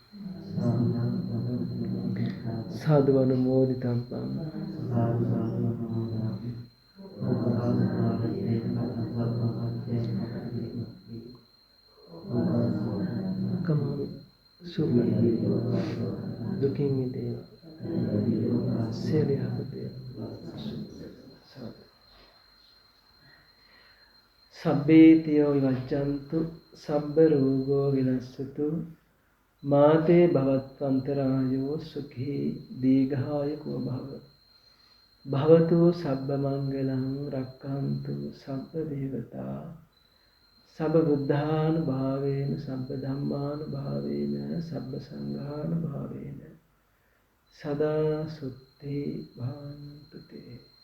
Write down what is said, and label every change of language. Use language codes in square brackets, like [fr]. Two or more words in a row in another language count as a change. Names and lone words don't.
[si] සාදු අනුමෝදිතබ්බං කමාමි සුපත් දුකින් මිදේවා සියලු යහපත [pi] සබ්බේතියෝ විවච්ඡන්තු සබ්බ රෝගෝ විනස්සතු මාතේ භවත්වන්තරායෝ සුඛී දීඝායුකෝ භව භවතු සබ්බ මංගලං රක්ඛන්තු සබ්බ දේවතා සබ්බ බුද්ධානුභාවේන සබ්බ ධම්මානුභාවේන සබ්බ සංඝානුභාවේන සදා සුත්ති භාන්තු තේ